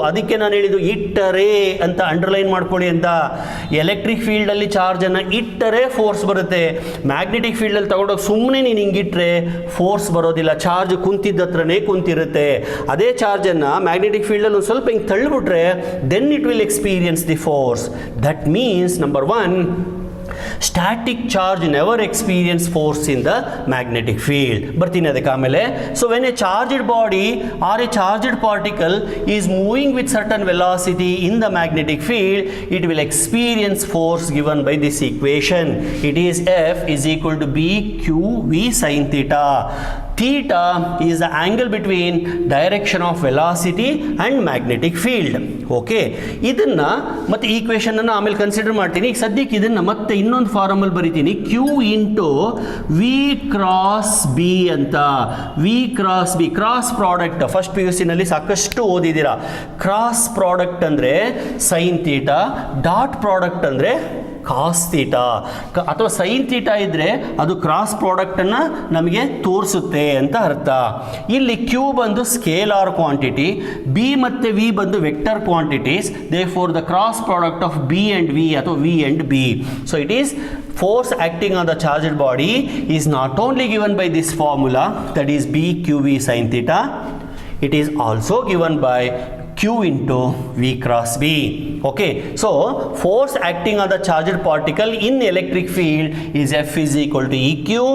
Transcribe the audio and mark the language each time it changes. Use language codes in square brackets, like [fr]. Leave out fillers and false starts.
[kn] ಅದಕ್ಕೆ ನಾನು ಹೇಳಿದ್ದು ಇಟ್ಟರೆ ಅಂತ ಅಂಡರ್ಲೈನ್ ಮಾಡ್ಕೊಳ್ಳಿ ಅಂತ. ಎಲೆಕ್ಟ್ರಿಕ್ ಫೀಲ್ಡಲ್ಲಿ ಚಾರ್ಜನ್ನು ಇಟ್ಟರೆ ಫೋರ್ಸ್ ಬರುತ್ತೆ. ಮ್ಯಾಗ್ನೆಟಿಕ್ ಫೀಲ್ಡಲ್ಲಿ ತಗೊಂಡೋಗಿ ಸುಮ್ಮನೆ ನೀನು ಹಿಂಗಿಟ್ರೆ ಫೋರ್ಸ್ ಬರೋದಿಲ್ಲ. ಚಾರ್ಜ್ ಕುಂತಿದ್ದ ಹತ್ರನೇ ಕುಂತಿರುತ್ತೆ. ಅದೇ ಚಾರ್ಜನ್ನು ಮ್ಯಾಗ್ನೆಟಿಕ್ ಫೀಲ್ಡಲ್ಲಿ ಒಂದು ಸ್ವಲ್ಪ ಹಿಂಗೆ ತಳ್ಳಿಬಿಟ್ರೆ [en] Then it will experience the force. That means number 1, static charge never experience force in the magnetic field. [kn] ಬರ್ತೀನಿ ಅದಕ್ಕೆ ಆಮೇಲೆ. [en] So when a charged body or a charged particle is moving with certain velocity in the magnetic field, it will experience force given by this equation. It is F is equal to BQ V sin theta. Theta is the angle between direction of velocity and magnetic field. [kn] Okay, ಇದನ್ನು ಮತ್ತೆ ಈಕ್ವೇಷನನ್ನು ಆಮೇಲೆ consider ಮಾಡ್ತೀನಿ. ಈಗ ಸದ್ಯಕ್ಕೆ ಇದನ್ನು ಮತ್ತೆ ಇನ್ನೊಂದು ಫಾರ್ಮಲ್ಲಿ ಬರಿತೀನಿ, Q into V cross B ಅಂತ. V cross B, cross product first PUC ನಲ್ಲಿ ಸಾಕಷ್ಟು ಓದಿದ್ದೀರಾ. ಕ್ರಾಸ್ ಪ್ರಾಡಕ್ಟ್ ಅಂದರೆ ಸೈನ್ ಥೀಟಾ, ಡಾಟ್ ಪ್ರಾಡಕ್ಟ್ ಅಂದರೆ ಕಾಸ್ ಥೀಟಾ. ಅಥವಾ ಸೈನ್ ಥೀಟಾ ಇದ್ದರೆ ಅದು ಕ್ರಾಸ್ ಪ್ರಾಡಕ್ಟನ್ನು ನಮಗೆ ತೋರಿಸುತ್ತೆ ಅಂತ ಅರ್ಥ. ಇಲ್ಲಿ Q ಬಂದು ಸ್ಕೇಲಾರ್ ಕ್ವಾಂಟಿಟಿ, B ಮತ್ತು V ಬಂದು vector quantities. [en] Therefore the cross product of B and V ಅಥವಾ V and B. So it is force acting on the charged body is not only given by this formula, that is BQV sin theta, it is also given by Q into V cross B. Okay, so force acting on the charged particle in electric field is F is equal to EQ.